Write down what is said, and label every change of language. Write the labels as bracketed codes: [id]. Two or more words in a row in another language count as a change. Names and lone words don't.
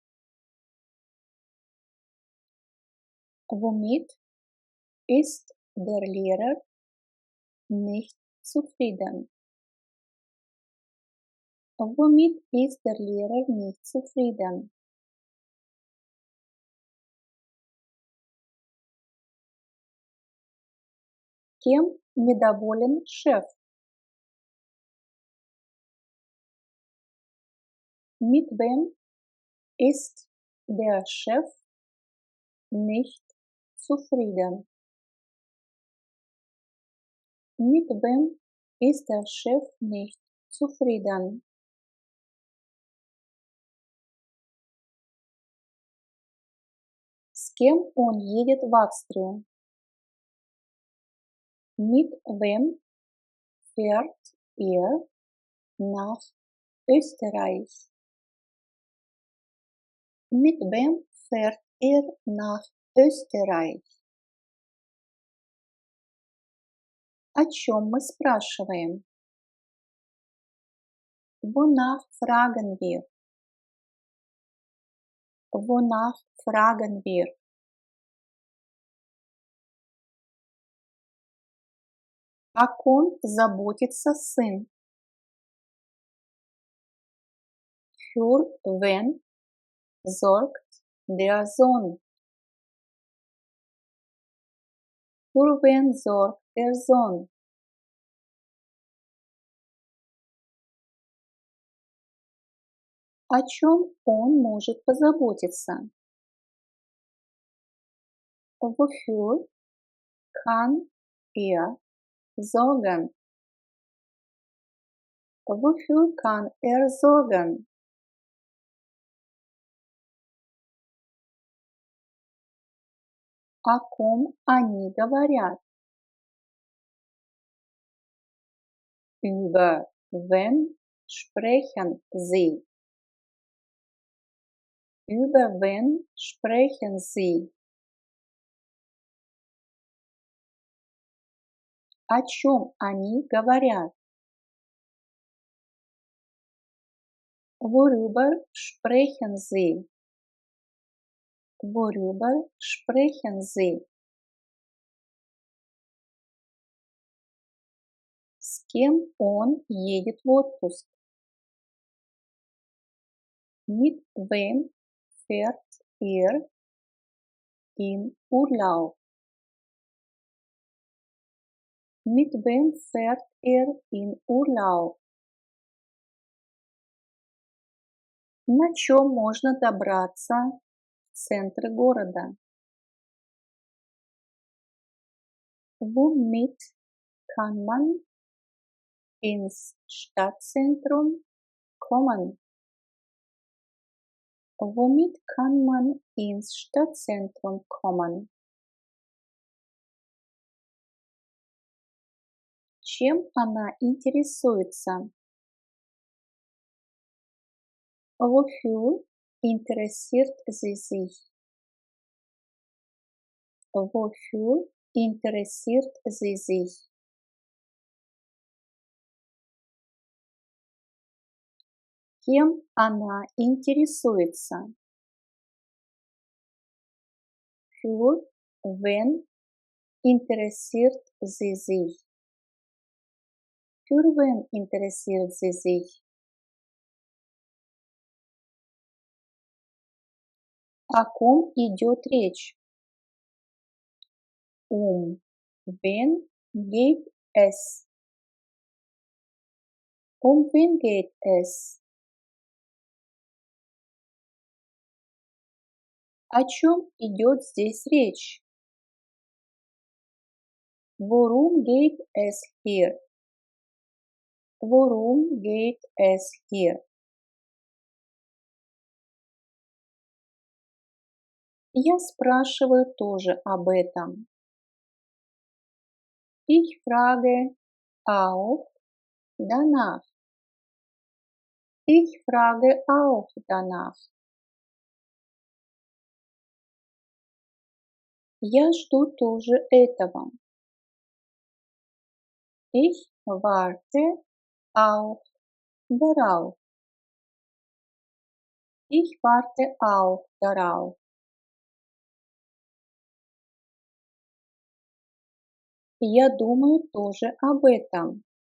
[de] Womit ist der Lehrer nicht zufrieden? Womit ist der Lehrer nicht zufrieden? [ru] Кем недоволен шеф? [de] Mit wem ist der Chef nicht zufrieden? Mit wem ist der Chef nicht zufrieden? [ru] С кем он едет в Австрию? [de] Mit wem fährt er nach Österreich? Mit wem fährt er nach Österreich? [ru] О чем мы спрашиваем? [de] Wonach fragen wir? Wonach fragen wir? [ru] О ком заботится сын? [de] Für wen sorgt der Sohn? Für wen sorgt der Sohn? [ru] О чем он может позаботиться? [de] Wofür kann er sorgen? Wofür kann er sorgen? [ru] О ком они говорят? [de] Über wen sprechen sie? Über wen sprechen sie? [ru] О чем они говорят? [de] Worüber sprechen sie? Worüber sprechen sie? [ru] С кем он едет в отпуск? [de] Mit wem fährt er in Urlaub? Mit wem fährt er in Urlaub? [ru] На чем можно добраться в центр города? [de] Womit kann man ins Stadtzentrum kommen? Womit kann man ins Stadtzentrum kommen? [ru] Чем она интересуется? [de] Wofür interessiert sie sich? Wofür interessiert sie sich? [ru] Кем она интересуется? [de] Für wen interessiert sie sich? Für wen interessiert sie sich? [ru] О ком идет речь? [de] Wen geht es? Wen geht es? [ru] О чем идет здесь речь? [de] Worum geht es hier? Worum geht es hier? [ru] Я спрашиваю тоже об этом. [de] Ich frage auch danach. Ich frage auch danach. [ru] Я жду тоже этого. [de] Ich warte auch darauf. Ich warte auch darauf. [ru] Я думаю тоже об этом.